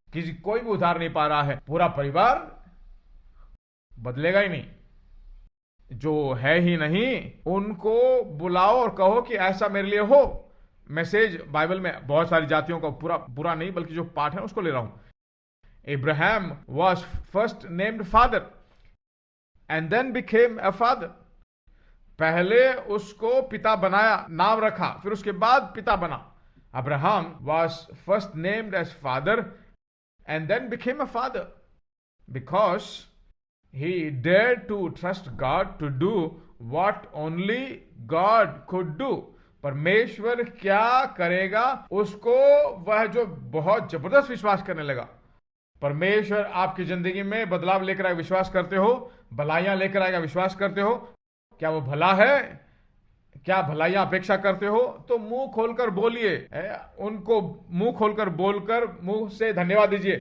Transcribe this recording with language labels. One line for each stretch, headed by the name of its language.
Hindi: किसी कोई भी उद्धार नहीं पा रहा है, पूरा परिवार बदलेगा ही नहीं। जो है ही नहीं उनको बुलाओ और कहो कि ऐसा मेरे लिए हो। मैसेज बाइबल में बहुत सारी जातियों का पूरा नहीं बल्कि जो पाठ है उसको ले रहा हूं।
English: Abraham was first named father and then became a father.
Hindi: पहले उसको पिता बनाया, नाम रखा, फिर उसके बाद पिता बना।
English: Abraham was first named as father and then became a father because he dared to trust God to do what only God could do.
Hindi: परमेश्वर क्या करेगा उसको वह जो बहुत जबरदस्त विश्वास करने लगा। परमेश्वर आपकी जिंदगी में बदलाव लेकर आएगा, विश्वास करते हो? भलाइयां लेकर आएगा, विश्वास करते हो? क्या वो भला है? क्या भलाइयां अपेक्षा करते हो? तो मुंह खोलकर बोलिए, उनको मुंह खोलकर बोलकर मुंह से धन्यवाद दीजिए।